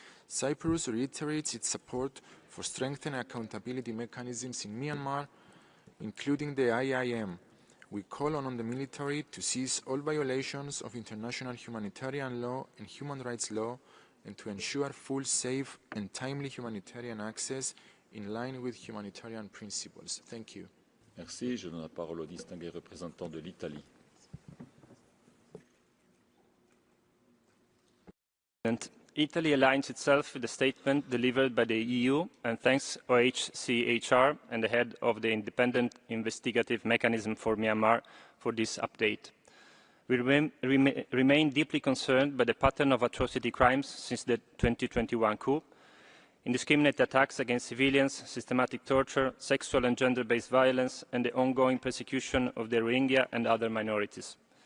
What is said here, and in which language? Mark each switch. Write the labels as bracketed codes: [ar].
[en] Cyprus reiterates its support for strengthening accountability mechanisms in Myanmar, including the IIM. We call on the military to cease all violations of international humanitarian law and human rights law and to ensure full, safe and timely humanitarian access in line with humanitarian principles. Thank you. [fr] Merci. Je donne la parole au distingué représentant de l'Italie. [en] Italy aligns itself with the statement delivered by the EU and thanks OHCHR and the head of the Independent Investigative Mechanism for Myanmar for this update. We remain deeply concerned by the pattern of atrocity crimes since the 2021 coup, indiscriminate attacks against civilians, systematic torture, sexual and gender-based violence, and the ongoing persecution of the Rohingya and other minorities.